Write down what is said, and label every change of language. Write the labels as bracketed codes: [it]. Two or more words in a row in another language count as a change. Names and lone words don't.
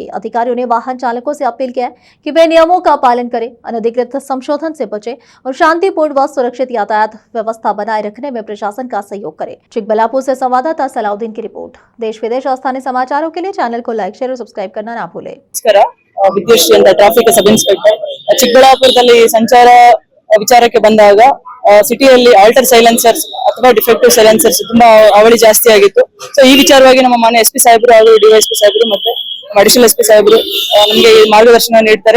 [hi] अधिकारियों ने वाहन चालकों से अपील किया है कि वे नियमों का पालन करें, अनधिकृत संशोधन से बचें और शांतिपूर्ण व सुरक्षित यातायात व्यवस्था बनाए रखने में प्रशासन का सहयोग करें। चिकबल्लापुर से संवाददाता सलाउद्दीन की रिपोर्ट। देश विदेश और स्थानीय समाचारों के लिए चैनल को लाइक, शेयर और सब्सक्राइब करना ना भूलें। [kn] ವಿದ್ಯುತ್ ಅಂತ [en] traffic sub inspector [kn] ಚಿಕ್ಕಬಳ್ಳಾಪುರದಲ್ಲಿ ಸಂಚಾರ ವಿಚಾರಕ್ಕೆ ಬಂದಾಗ ಸಿಟಿಯಲ್ಲಿ [en] alter silencers [kn] ಅಥವಾ [en] defective silencers [kn] ತುಂಬಾ ಅವಳಿ ಜಾಸ್ತಿ ಆಗಿತ್ತು. ಸೊ ಈ ವಿಚಾರವಾಗಿ ನಮ್ಮ ಮಾನ್ಯ ಎಸ್ಪಿ ಸಾಹೇಬರು ಹಾಗೂ ಡಿವೈಎಸ್ಪಿ ಸಾಹೇಬರು ಮತ್ತೆ [en] additional SP [kn] ಸಾಹೇಬರು ನಮಗೆ ಮಾರ್ಗದರ್ಶನ ನೀಡ್ತಾರೆ.